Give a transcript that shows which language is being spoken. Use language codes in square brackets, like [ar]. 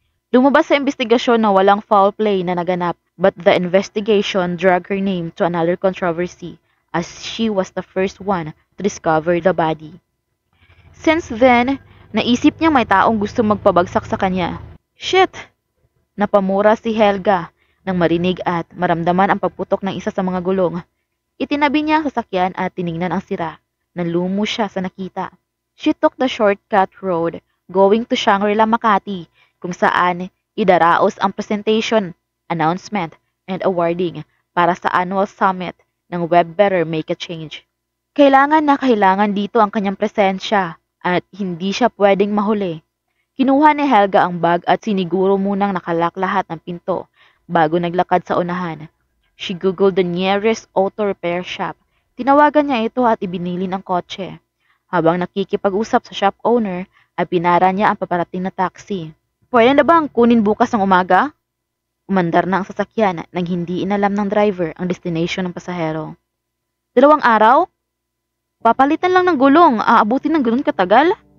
[tl] Lumabas sa investigasyon na walang foul play na naganap, [en] but the investigation dragged her name to another controversy as she was the first one to discover the body. Since then, [tl] naisip niya may taong gusto magpabagsak sa kanya. Shit! Napamura si Helga nang marinig at maramdaman ang pagputok ng isa sa mga gulong. Itinabi niya ang sasakyan at tiningnan ang sira. Nalumo siya sa nakita. [en] She took the shortcut road going to Shangri-La Makati [tl] kung saan idaraos ang presentation, announcement, and awarding para sa annual summit ng Web Better Make a Change. Kailangan dito ang kanyang presensya at hindi siya pwedeng mahuli. Kinuha ni Helga ang bag at siniguro munang nakalak lahat ng pinto bago naglakad sa unahan. [en] She googled the nearest auto repair shop. [tl] Tinawagan niya ito at ibinilin ang kotse. Habang nakikipag-usap sa shop owner, ay pinara niya ang paparating na taxi. Pwede na bang kunin bukas ng umaga? Umandar na ang sasakyan nang hindi inalam ng driver ang destination ng pasahero. 2 araw? Papalitan lang ng gulong, aabutin ng ganun katagal?